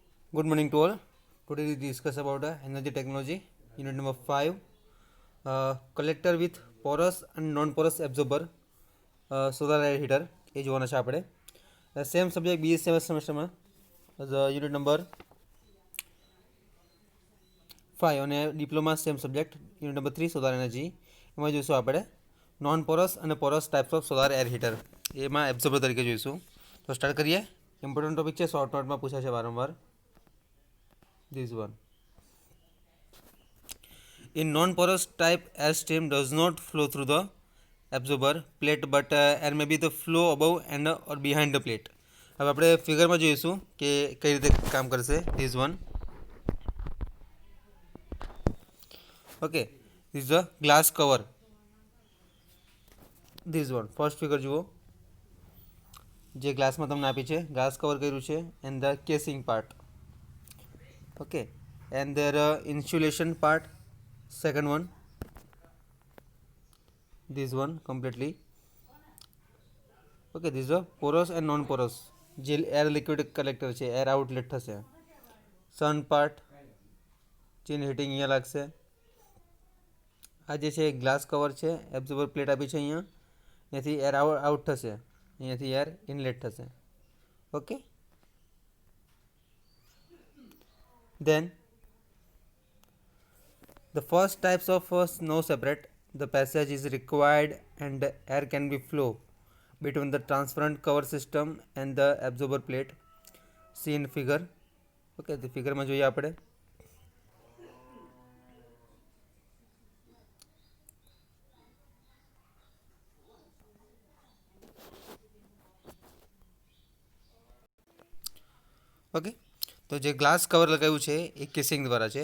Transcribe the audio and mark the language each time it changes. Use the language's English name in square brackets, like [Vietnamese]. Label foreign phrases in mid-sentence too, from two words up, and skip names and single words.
[English] Good morning to all. Today we discuss about energy technology, unit number 5, collector with porous and non-porous absorber, solar air heater. [Gujarati] એ જોવાના છે આપણે [English] same subject [Gujarati] BSc સેમેસ્ટરમાં [English] unit number [Gujarati] 5 અને ડિપ્લોમા [English] same subject unit number [Gujarati] 3 [English] solar energy. [Gujarati] એમાં જોઈશું આપણે [English] non porous [Gujarati] અને [English] porous types of solar air heater, [Gujarati] એમાં એબ્ઝોર્બર તરીકે જોઈશું. તો સ્ટાર્ટ કરીએ. [English] important topic [Gujarati] છે, [English] short noteમાં [Gujarati] પૂછાય છે વારંવાર. [English] This one. In non-porous type, air stream does not flow through the absorber plate, but air may be the flow above and or behind the plate. [Gujarati] હવે આપણે ફિગરમાં જોઈશું કે કઈ રીતે કામ કરશે. [English] This one. Okay. This is a glass cover. This one. First figure જુઓ. [Gujarati] જે ગ્લાસમાં તમને આપી છે, [English] glass cover [Gujarati] કર્યું છે [English] and the casing part. Okay, and their insulation part, second one, this one completely. Okay, this is a porous and non porous [Gujarati] જે એર લિક્વિડ કલેક્ટર છે, એર આઉટલેટ થશે. [English] sun part [Gujarati] જેની હીટિંગ અહીંયા લાગશે. આ જે છે [English] glass cover [Gujarati] છે, [English] absorber plate [Gujarati] આપી છે અહીંયા, અહીંયાથી [English] air out [Gujarati] થશે, અહીંયાથી [English] air inlet [Gujarati] થશે. [English] ઓકે, then the first types of snow separate, the passage is required and air can be flow between the transparent cover system and the absorber plate. See in figure. Okay, the figure [Gujarati] માં જોઈએ આપણે. ઓકે, તો જે [English] glass cover [Gujarati] લગાવ્યું છે એ કેસિંગ દ્વારા છે.